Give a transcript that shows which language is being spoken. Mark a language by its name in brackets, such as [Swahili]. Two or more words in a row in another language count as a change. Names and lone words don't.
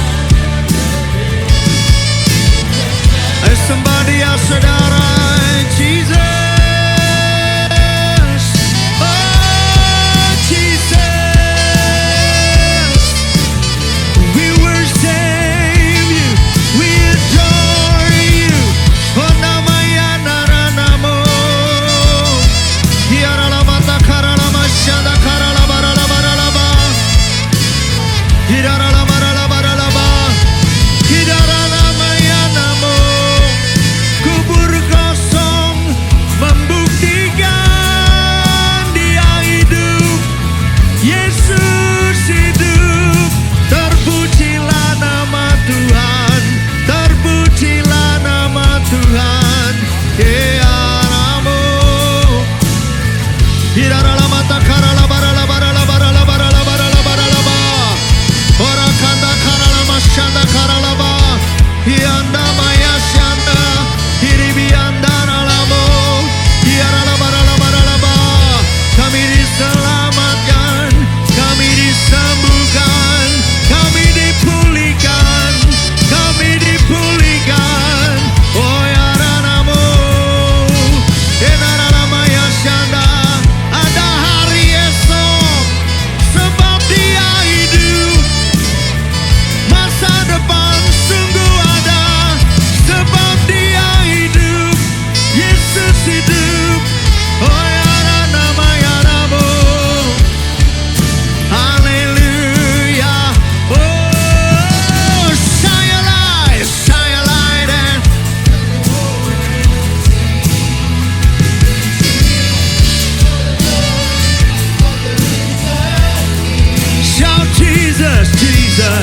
[English] There's somebody else, saudara, Jesus. Oh, Jesus. We worship You, we adore You. Oh, namanya naranamo. Hiaralamata karalama syada karalabaralabaralaba. Hidaralabaralabaralaba. Hidaramaya namo. [Indonesian] Kubur kosong membuktikan Dia hidup. Yesus hidup. Terpujilah nama Tuhan, terpujilah nama Tuhan. Kearamu Hiraralamata karalabaralabaralabaralabaralabaralabaralaba. Ora kanda karalama syanda karalaba. Hianda maya syanda. Hiribianda ralamo. Hiaralabaralabaralaba. Kami diselamatkan, kami disembuhkan, kami dipulihkan, kami dipulihkan. Oh ya ranamu, enaralamaya syanda. Ada hari esok, sebab Dia hidup. Masa depan sungguh ada, sebab Dia hidup. Yesus hidup. Oh ya ranamaya ramu. [English] Hallelujah. Oh, shine a light and shout Jesus, Jesus.